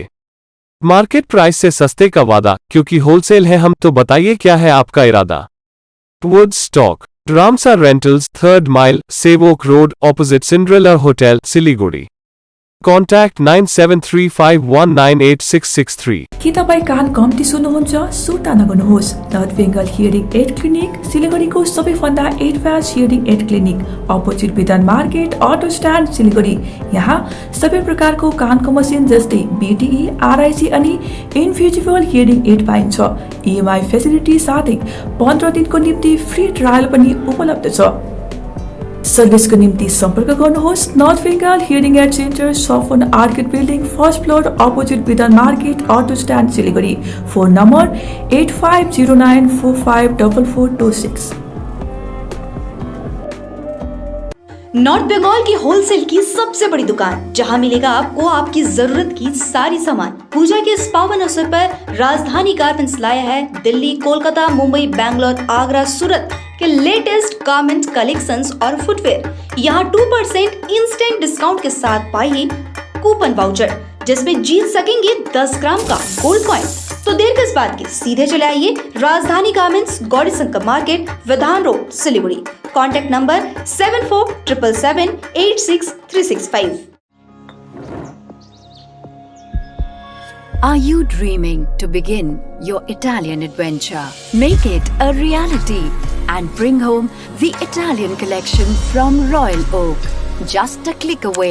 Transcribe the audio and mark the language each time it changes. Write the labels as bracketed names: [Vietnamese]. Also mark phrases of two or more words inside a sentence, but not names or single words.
[English] market price [Hindi] से सस्ते का वादा, क्योंकि होलसेल है हम, तो बताइए क्या है आपका इरादा। वुड स्टॉक, रामसा रेंटल्स, 3rd माइल, सेवोक रोड, ऑपोजिट सिंड्रेला होटल, सिलीगुड़ी। [English] Contact 9735198663। [Nepali] के तपाईँ कान कम्ती सुन्नुहुन्छ? सुर्ता नगर्नुहोस्। नर्थ बेङ्गल हियरिङ एड क्लिनिक, सिलिगुडीको सबैभन्दा [English] advance hearing aid clinic, [Nepali] अपोजिट विधान मार्केट, अटो स्ट्यान्ड, सिलिगुडी। यहाँ सबै प्रकारको कानको मसिन जस्तै BTE, RIC अनि [English] invisible hearing aid [Nepali] पाइन्छ। [English] EMI facility [Nepali] साथै 15 दिनको निम्ति [English] free trial [Nepali] पनि उपलब्ध छ। सर्भिसको निम्ति सम्पर्क गर्नुहोस् नर्थ बेङ्गल हियरिङ एड सेन्टर, सफन आर्किड बिल्डिङ, 1st फ्लोर, अपोजिट विधान मार्केट, अटो स्ट्यान्ड, सिलिगुडी। [English] phone number [Nepali] 8509454426। [Hindi] नॉर्थ बंगाल की होलसेल की सबसे बड़ी दुकान, जहां मिलेगा आपको आपकी जरूरत की सारी सामान। पूजा के इस पावन अवसर पर राजधानी गारमेंट्स लाया है दिल्ली, कोलकाता, मुंबई, बैंगलोर, आगरा, सूरत के [English] latest garment collections [Hindi] और फुटवेयर। यहाँ 2% [English] instant discount [Hindi] के साथ पाइए [English] coupon voucher, [Hindi] जिसमें जीत सकेंगे 10 ग्राम का [English] gold coin. [Hindi] तो देर किस बात की, सीधे चले आइए राजधानी गारमेंट्स, गौरी शंकर मार्केट, विधान रोड, सिलीगुड़ी। [English] contact number [Hindi] 7477786365। [English] Are you dreaming to begin your Italian adventure? Make it a reality and bring home the Italian collection from Royal Oak. Just a click away.